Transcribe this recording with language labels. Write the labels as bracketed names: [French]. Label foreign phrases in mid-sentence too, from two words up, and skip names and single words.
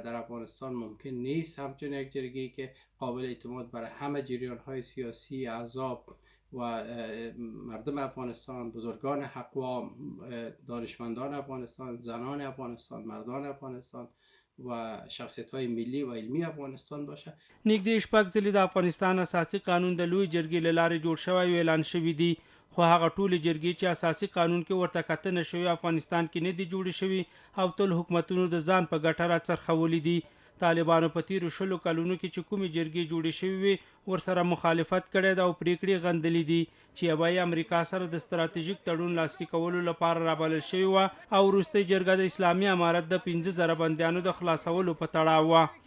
[Persian] در افغانستان ممکن نیست همچون یک جرگه‌ای که قابل اعتماد برای همه جریان‌های سیاسی، احزاب و مردم افغانستان، بزرگان حقوق، دانشمندان افغانستان، زنان افغانستان، مردان افغانستان و شخصیت‌های ملی و علمی افغانستان باشه. [Pashto] نږدې 6 ځلې د افغانستان اساسي قانون د لوی جرګې له لارې جوړ شوی او اعلان شوي دي، خو هغه ټولې جرګې چې اساسي قانون کې ورته کتنه شوې افغانستان کې نه دي جوړې شوي او تل حکومتونو د ځان په ګټه راڅرخولي دي. طالبانو په تیرو 20 کلونو کې چې کومې جرګې جوړې شوې وي ورسره مخالفت کړی ده او پریکړې غندلې دي چې یوه یې امریکا سره د ستراتیژیک تړون لاسلیک کولو لپاره رابلل شوې وه او وروستۍ جرګه د اسلامي امارت د 15,000 بندیانو د خلاصولو په تړاو وه.